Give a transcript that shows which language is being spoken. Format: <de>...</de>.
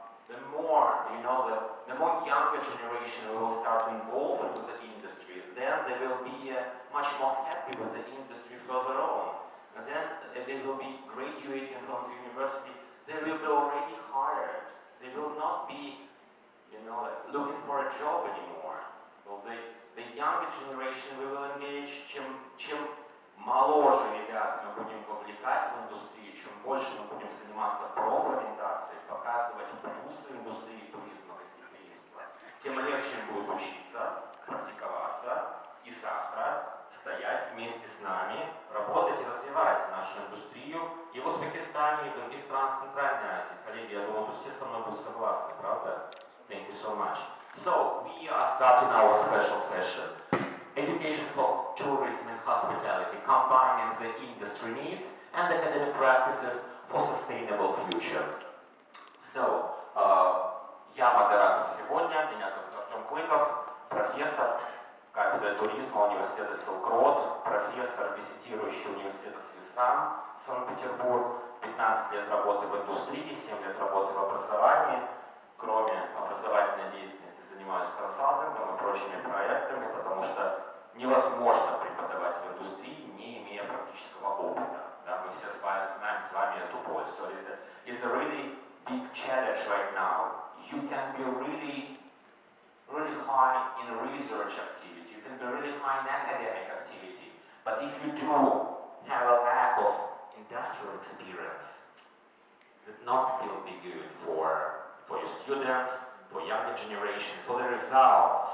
<en>The more younger generation will start involving with the industry, then they will be much more happy with the industry further on. And then they will be graduating from the university, they will be already hired. They will not be looking for a job anymore. Well, the younger generation we will engage,</en> <ru>чем моложе ребят мы будем вовлекать в индустрию, чем больше мы будем заниматься профориентацией, показывать плюсы индустрии туризма, гостеприимства, тем легче им будет учиться, практиковаться и завтра стоять вместе с нами, работать и развивать нашу индустрию и в Узбекистане, и в других странах Центральной Азии. Коллеги, я думаю, тут все со мной будут согласны, правда?</ru> <en>Thank you so much. So, we are starting our special session. Education for tourism and hospitality, combining the industry needs and academic practices for sustainable future.</en> <ru>So, я модератор сегодня, меня зовут Артем Клыков, профессор кафедры туризма университета Силк-Род, профессор, визитирующий университета Свистан, Санкт-Петербург, 15 лет работы в индустрии, 7 лет работы в образовании. Кроме образовательной деятельности занимаюсь консалтингом и прочими проектами, потому что невозможно преподавать в индустрии, не имея практического опыта. Да, мы все знаем с вами эту боль.</ru> <en>So it's a really big challenge right now. You can be really high in research activity, you can be really high in academic activity, but if you do have a lack of industrial experience, that not will be good for your students, for younger generation, for the result.</en>